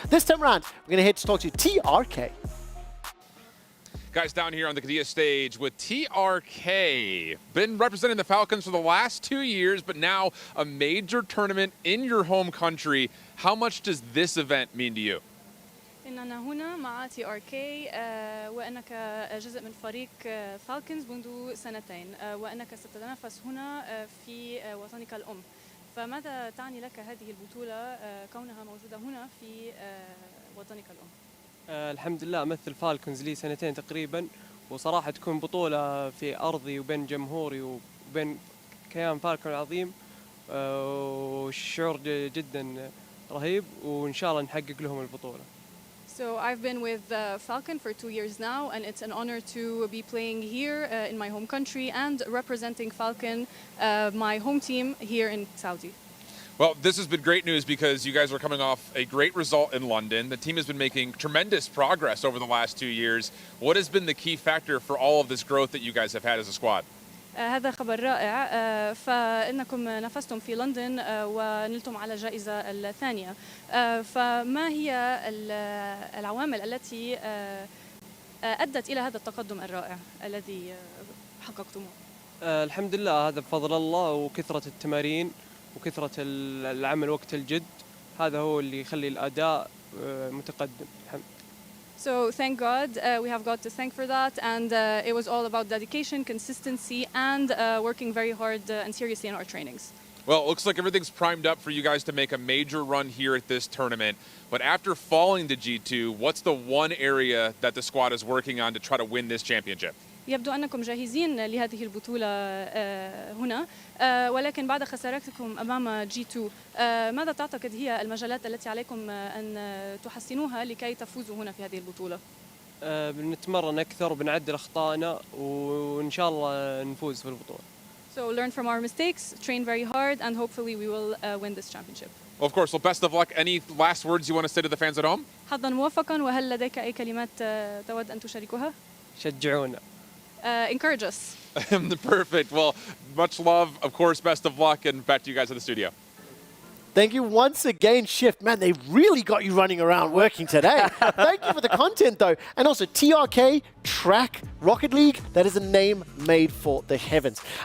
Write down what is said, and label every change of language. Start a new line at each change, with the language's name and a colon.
English: This time around, we're going to head to talk to TRK. Guys, down here on the Kadia stage with TRK. Been representing the Falcons for the last 2 years, but now a major tournament in your home country. How much does this event mean to you?
Arabic: إننا هنا مع TRK وأنك جزء من فريق فالكنز منذ سنتين وأنك ستتنافس هنا في وطنك الأم. فماذا تعني لك هذه البطولة كونها موجودة هنا في وطنك الأم؟ الحمد لله أمثل فالكونز لي سنتين تقريبا، وصراحة تكون بطولة في أرضي وبين جمهوري وبين كيان فالكون العظيم، والشعور جدا رهيب وإن شاء الله نحقق لهم البطولة.
English: So I've been with Falcon for 2 years now, and it's an honor to be playing here in my home country and representing Falcon, my home team here in Saudi. Well, this has been great news because you guys are coming off a great result in London. The team has been making tremendous progress over the last 2 years. What has been the key factor for all of this growth that you guys have had as a squad?
Arabic: هذا خبر رائع فإنكم نافستم في لندن ونلتم على الجائزة الثانية فما هي العوامل التي أدت إلى هذا التقدم الرائع الذي حققتموه؟ الحمد لله هذا بفضل الله وكثرة التمارين وكثرة العمل وقت الجد، هذا هو اللي يخلي الأداء متقدم.
English: So thank God, we have God to thank for that, and it was all about dedication, consistency, and working very hard and seriously in our trainings. Well, it looks like everything's primed up for you guys to make a major run here at this tournament. But after falling to G2, what's the one area that the squad is working on to try to win this championship?
Arabic: يبدو أنكم جاهزين لهذه البطولة هنا ولكن بعد خسارتكم أمام G2 ماذا تعتقد هي المجالات التي عليكم أن تحسنوها لكي تفوزوا هنا في هذه البطولة؟ بنتمرن أكثر وبنعدل أخطائنا وإن شاء الله نفوز في البطولة.
English: So learn from our mistakes, train very hard, and hopefully we will win this championship. Well, of course. Well, best of luck. Any last words you want to say to the fans at home?
Arabic: حظا موفقا وهل لديك أي كلمات تود أن تشاركها؟ شجعونا.
English: Encourage us. Perfect. Well, much love. Of course, best of luck, and back to you guys in the studio. Thank you once again, Shift. Man, they really got you running around working today. Thank you for the content, though. And also, TRK, Track, Rocket League, that is a name made for the heavens.